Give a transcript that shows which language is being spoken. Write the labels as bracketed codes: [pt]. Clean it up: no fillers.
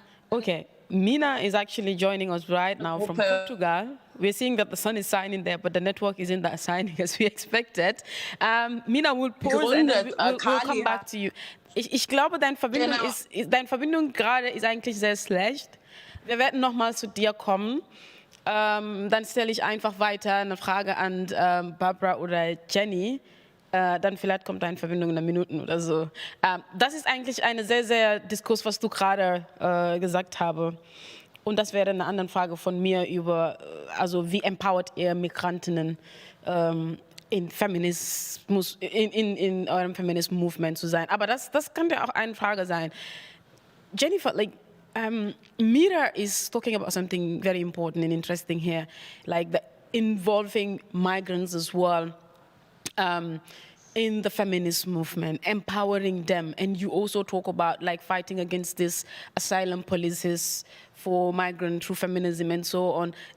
[en] okay, Mina is actually joining us right now from Portugal. We're seeing that the sun is shining there, but the network isn't that shining as we expected. Mina, we'll pause and then we'll come back to you. [de] Ich glaube, deine Verbindung gerade ist eigentlich sehr schlecht. Wir werden nochmal zu dir kommen. Dann stelle ich einfach weiter eine Frage an Bárbara oder Jenny. Dann vielleicht kommt eine Verbindung in einer Minute oder so. Das ist eigentlich eine sehr, sehr Diskurs, was du gerade gesagt hast. Und das wäre eine andere Frage von mir über, also wie empowert ihr Migrantinnen in Feminismus, in eurem Feminismus-Movement zu sein. Aber das könnte auch eine Frage sein. [en] Jennifer, Mira is talking about something very important and interesting here, like involving migrants as well in the feminist movement, empowering them. And you also talk about fighting against this asylum policies for migrants through feminism and so on.